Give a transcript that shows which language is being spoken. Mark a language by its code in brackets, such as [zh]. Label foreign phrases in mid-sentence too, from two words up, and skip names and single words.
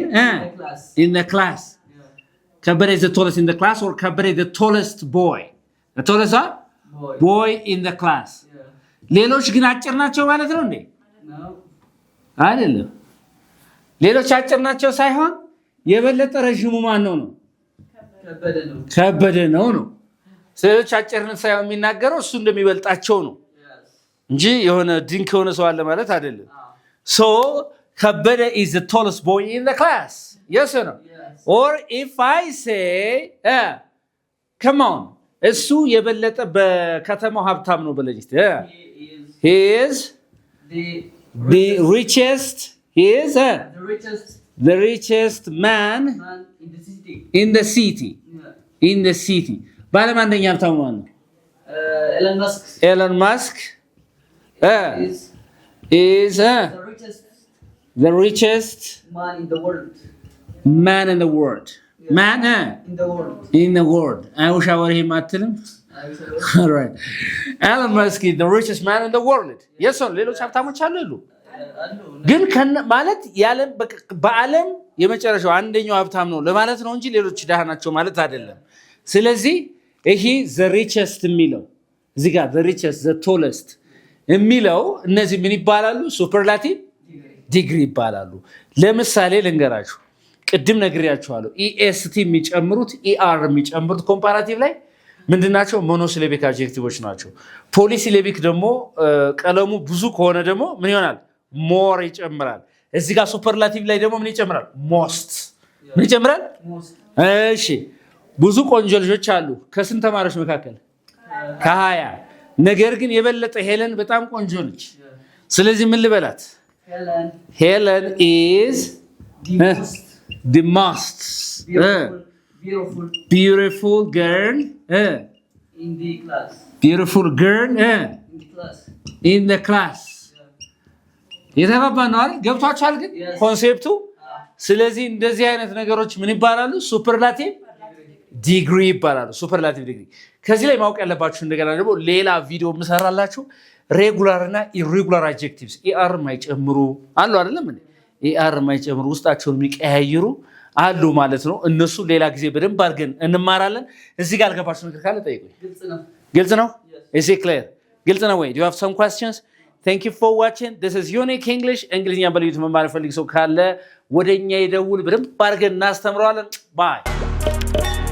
[en] class. in the class. ከበደ is the tallest in the class or ከበደ is the tallest boy. The tallest boy in the class. Yeah. [am] ሌሎች ግን አጭር ናቸው ማለት ነው እንዴ? [en] No. [am] አይደለም። ሌሎች አጭር ናቸው ሳይሆን የበለጠ ረጅሙ ማን ነው ነው? ከበደ ነው ነው። ሌሎች አጭርነት ሳይሆን የሚናገረው እሱ እንደሚበልጣቸው ነው እንጂ የሆነ ድንክ የሆነ ሰው አለ ማለት አይደለም። [en] So ከበደ is the tallest boy in the class. Yes or no? Yes. Or if I say come on [am] እሱ የበለጠ በከተማው ሀብታም ነው በለኝ እስቲ [en] he is the richest he is the richest man in the city in the city [am] ባለም አንደኛ ሀብታም ማን ነው? [en] Elon Musk is the richest man in the world. Man in the world. Man in the world. I wish I were him አትልም? All right. Elon Musk is the richest man in the world. Yes sir. [am] ሌሎች ሀብታሞች አሉ ግን ማለት ያለም በአለም የመጨረሻው አንደኛው ሀብታም ነው ለማለት ነው እንጂ ሌሎች ደሃ ናቸው ማለት አይደለም። ስለዚህ ይሄ [en] the richest [am] የሚለው እዚህ ጋር [en] the richest the tallest [am] የሚለው እነዚህ ምን ይባላሉ? [en] superlative degree [am] ይባላሉ። ለምሳሌ ልንገራችሁ ቅድም ነግሬያችኋለሁ EST የሚጨምሩት ER የሚጨምሩት ኮምፓራቲቭ ላይ ምንድናቸው? [en] monosyllabic adjectives [am] ናቸው። ፖሊሲሌቢክ ደግሞ ቀለሙ ብዙ ከሆነ ደግሞ ምን ይሆናል? ሞር ይጨምራል። እዚህ ጋር ሱፐርላቲቭ ላይ ደግሞ ምን ይጨምራል? ሞስት ምን ይጨምራል? እሺ ብዙ ቆንጆ ልጆች አሉ ከስንት ተማሪዎች መካከል? ከ20 ነገር ግን የበለጠ ሄለን በጣም ቆንጆ ነች። ስለዚህ ምን ልበላት? [en] ሄለን is the most beautiful girl in the class. Beautiful girl in the class. [am] የተባባን ነው አይደል? ገብቷችኋል ግን ኮንሴፕቱ? ስለዚህ እንደዚህ አይነት ነገሮች ምን ይባላሉ? [en] superlative degree [am] ይባላሉ። [en] superlative degree። [am] ከዚህ ላይ ማወቅ ያለባችሁ እንደገና ደግሞ ሌላ ቪዲዮ ምሰራላችሁ ሬጉላር እና [en] irregular adjectives [am] ኤአር ማይጨምሩ አሉ አይደለም እንዴ? ኤአር ማይጨምሩ ውስጣቸውን የሚቀያይሩ አሉ ማለት ነው። እነሱ ሌላ ጊዜ በደንብ አድርገን እንማራለን። እዚህ ጋር አልገባችሁ ነገር ካለ ጠይቁኝ። ግልጽ ነው? [en] Is it clear? [am] ግልጽ ነው ወይ? [en] Do you have some questions? Thank you for watching. This is Unique English. [am] እንግሊዝኛ በልዩት መማር ፈልግ ሰው ካለ ወደኛ ይደውል። በደንብ አድርገን እናስተምረዋለን። Bye.